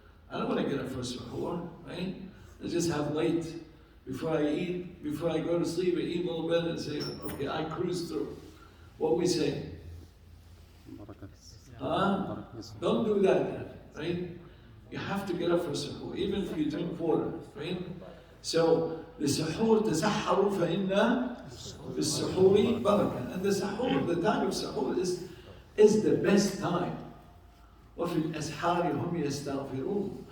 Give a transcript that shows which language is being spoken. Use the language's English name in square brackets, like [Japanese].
[English] I don't want to get up for suhoor, right? I just have late. Before I eat, before I go to sleep, I eat a little bit and say, okay, I cruise through. What we say? Huh? Don't do that, right? You have to get up for suhoor, even if you drink water, right? So the suhoor, [Arabic] تسحروا فإن في السحور بركة. [English] And the suhoor, the time of suhoor is the best time. [Arabic] وفي الأسحار هم يستغفرون.